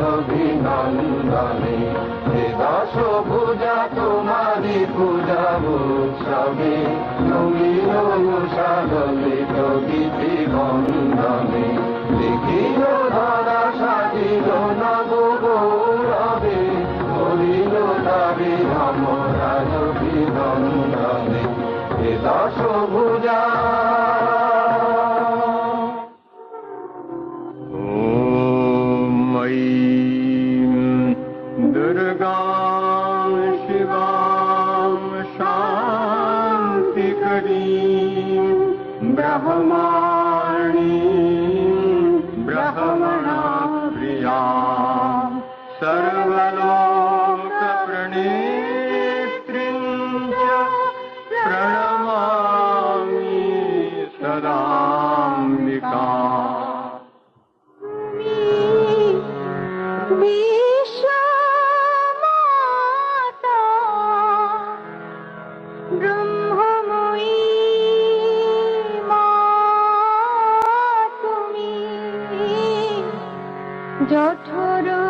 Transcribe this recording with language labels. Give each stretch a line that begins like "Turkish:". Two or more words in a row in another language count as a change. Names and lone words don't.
Bangla: অভিনন্দনে হে দশ পূজা তোমারি পূজা উৎসবে নমিল উষালিত গীতি বন্দনে নিখিল ধারা সাজিল নব গৌরবে বলিল তারে অমরায় অভিনন্দনে হে দশ পূজা
Sanskrit: दुर्गां शिवां शान्तिकरीं ब्रह्माणीं ब्रह्मणाप्रियां सर्वलोकप्रणेत्रीं च प्रणमामि सदाम्बिकाम्
Bangla: বিশ্বমাতা ব্রহ্মময়ী মা তুমি জঠর